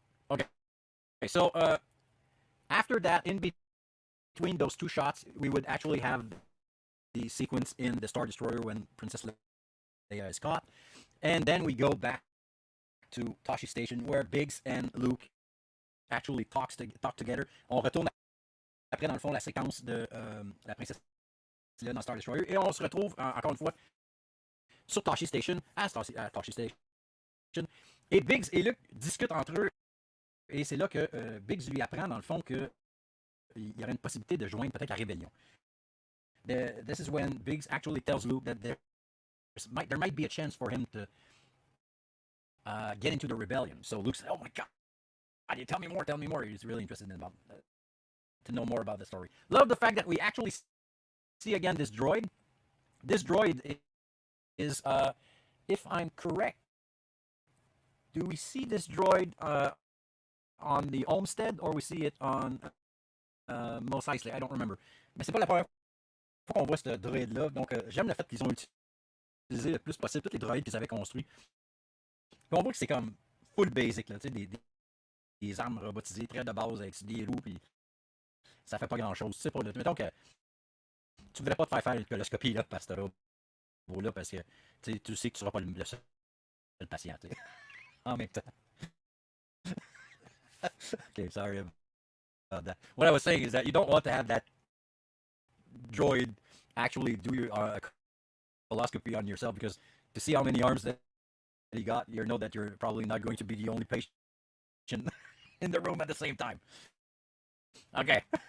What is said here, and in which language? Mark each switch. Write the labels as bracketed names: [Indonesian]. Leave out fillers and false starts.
[English] Okay, so after that, in between those two shots, we would actually have the sequence in the Star Destroyer when Princess Leia is caught, and then we go back to Toshi Station where Biggs and Luke actually talk together. [French] On retourne après dans le fond la séquence de la princesse Leia dans Star Destroyer et on se retrouve encore une fois sur Toshi Station à Toshi Station et Biggs et Luke discutent entre eux et c'est là que Biggs lui apprend dans le fond que il y aurait une possibilité de joindre peut-être la rébellion. [English] This is when Biggs actually tells Luke that there might be a chance for him to get into the rebellion. So Luke said, "Oh my God, tell me more, tell me more." He's really interested in to know more about the story. Love the fact that we actually see again this droid. This droid is, if I'm correct, do we see this droid on the Homestead or we see it on Mos Eisley? I don't remember. [French] Mais c'est pas la première fois qu'on voit ce droid-là. Donc j'aime le fait qu'ils ont utilisé le plus possible tous les droïdes qu'ils avaient construits. Puis on voit que c'est comme full basic, là, des armes robotisées très de base avec des roues, puis ça fait pas grand-chose. C'est pas le... Mettons que tu voudrais pas te faire une coloscopie là, parce que robot-là, parce que tu sais que tu seras pas le seul patient, en même temps. [English] Okay, sorry about that. What I was saying is that you don't want to have that droid actually do your coloscopy on yourself, because to see how many arms that you got, you know that you're probably not going to be the only patient in the room at the same time. Okay.